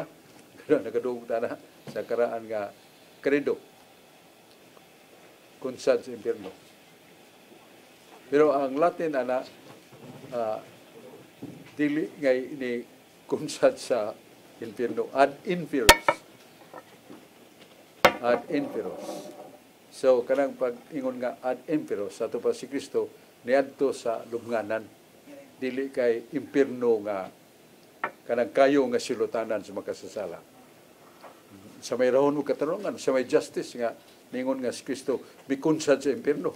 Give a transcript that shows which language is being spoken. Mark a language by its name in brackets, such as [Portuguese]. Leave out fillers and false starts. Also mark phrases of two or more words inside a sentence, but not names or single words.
[Cebuano] Nagaduog na sa karaan nga credo. Kunsad sa impierno. Pero ang Latin ana dili ngay ni kunsad sa impierno [Latin] ad inferiors. Ad inferiors. [Cebuano] So kanang pag-ingon nga [Latin] ad inferiors [Cebuano] ato pa si Kristo niadto sa lubnganan. Dili kay impierno nga kanang kayo nga silutanan sa makasasala. Sa may rahon o katarungan, sa may justice nga ningon nga si Kristo mikunsad sa impierno.